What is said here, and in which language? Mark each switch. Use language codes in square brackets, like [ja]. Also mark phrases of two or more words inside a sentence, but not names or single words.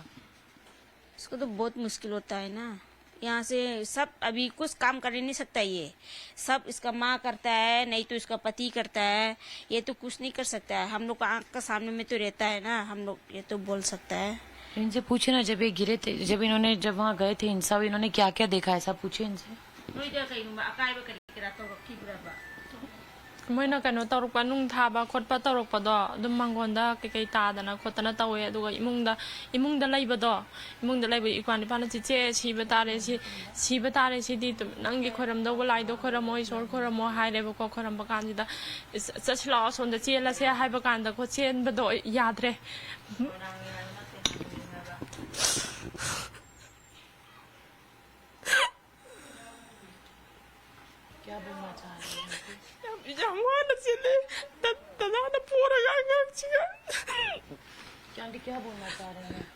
[hi] इसको तो बहुत मुश्किल होता है ना, यहाँ से सब अभी कुछ काम कर नहीं सकता, ये सब इसका माँ करता है, नहीं तो इसका पति करता है, ये तो कुछ नहीं कर सकता है। हम लोग आँख का सामने में तो रहता है ना, हम लोग ये तो बोल सकता है। इनसे पूछे ना, जब ये गिरे थे, जब वहाँ गए थे हिंसा, इन्होंने क्या क्या देखा, ऐसा पूछे इनसे। [mni] ꯃꯣꯏꯅ ꯀꯩꯅꯣ ꯇꯧꯔꯛꯄ ꯅꯨꯡ ꯊꯥꯕ ꯈꯣꯠꯄ ꯇꯧꯔꯛꯄꯗꯣ ꯑꯗꯨꯝ ꯃꯥꯡꯒꯣꯟꯗ ꯀꯩꯀꯩ ꯇꯥꯗꯅ ꯈꯣꯠꯇꯅ ꯇꯧꯋꯦ ꯑꯗꯨꯒ ꯏꯃꯨꯡꯗ ꯂꯩꯕ ꯏꯄꯥ ꯅꯤꯄꯥꯅ ꯆꯤꯆꯦ ꯁꯤꯕ ꯇꯥꯔꯦ ꯁꯤꯗꯤ ꯅꯪꯒꯤ ꯈꯣꯏꯔꯝꯗꯧꯕ ꯂꯥꯏꯗꯣ ꯈꯣꯏꯔꯝꯃꯣ ꯏꯁꯣꯔ ꯈꯣꯏꯔꯝꯃꯣ ꯍꯥꯏꯔꯦꯕꯀꯣ ꯈꯣꯏꯔꯝꯕ ꯀꯥꯟꯁꯤꯗ ꯆꯠꯁꯤ ꯂꯥꯛꯑꯣ ꯑꯁꯣꯝꯗ ꯆꯦꯜꯂꯁꯦ ꯍꯥꯏꯕ ꯀꯥꯟꯗꯀꯣ ꯆꯦꯟꯕꯗꯣ ꯌꯥꯗ꯭ꯔꯦ [hi] क्या बोलना चाह रहे हैं? क्या बोलना चाह रहे हैं?